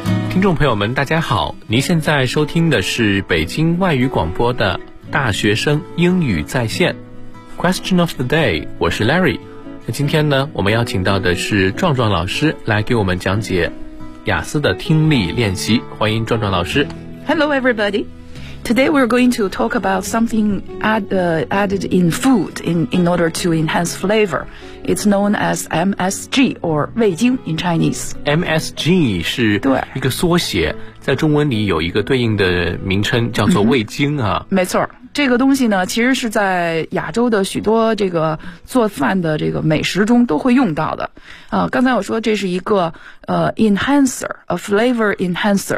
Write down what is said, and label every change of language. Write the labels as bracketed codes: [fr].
[zh] 听众朋友们大家好，您现在收听的是北京外语广播的大学生英语在线 Question of the day， 我是 Larry。那今天呢，我们要请到的是壮壮老师来给我们讲解雅思的听力练习，欢迎壮壮老师。 [en] Hello everybody, today we're going to talk about something added in food in order to enhance flavor. It's known as MSG or 味精 in Chinese. [zh] MSG 是一个缩写，在中文里有一个对应的名称叫做味精啊。没错，这个东西呢其实是在亚洲的许多这个做饭的这个美食中都会用到的。刚才我说这是一个enhancer, [en] a flavor enhancer,